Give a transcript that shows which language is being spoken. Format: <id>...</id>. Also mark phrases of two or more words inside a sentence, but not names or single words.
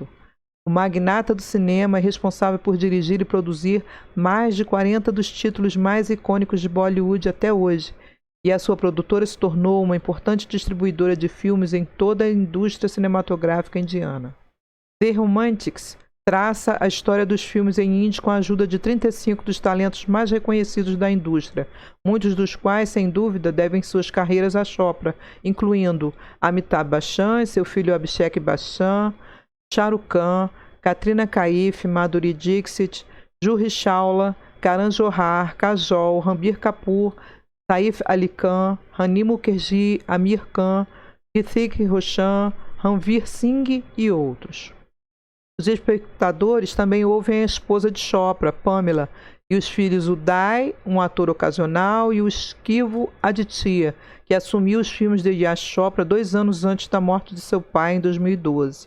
<pt>O magnata do cinema é responsável por dirigir e produzir mais de 40 dos títulos mais icônicos de Bollywood até hoje, e a sua produtora se tornou uma importante distribuidora de filmes em toda a indústria cinematográfica indiana. The Romantics traça a história dos filmes em hindi com a ajuda de 35 dos talentos mais reconhecidos da indústria, muitos dos quais, sem dúvida, devem suas carreiras a Chopra, incluindo Amitabh Bachchan e seu filho Abhishek Bachchan, Shah Rukh Khan, Katrina Kaif, Madhuri Dixit, Juhi Chawla, Karan Johar, Kajol, Ranbir Kapoor, Saif Ali Khan, Rani Mukherjee, Amir Khan, Hrithik Roshan, Ranveer Singh e outros. Os espectadores também ouvem a esposa de Chopra, Pamela, e os filhos Uday, um ator ocasional, e o esquivo Aditya, que assumiu os filmes de Yash Chopra 2 anos antes da morte de seu pai, em 2012.</pt>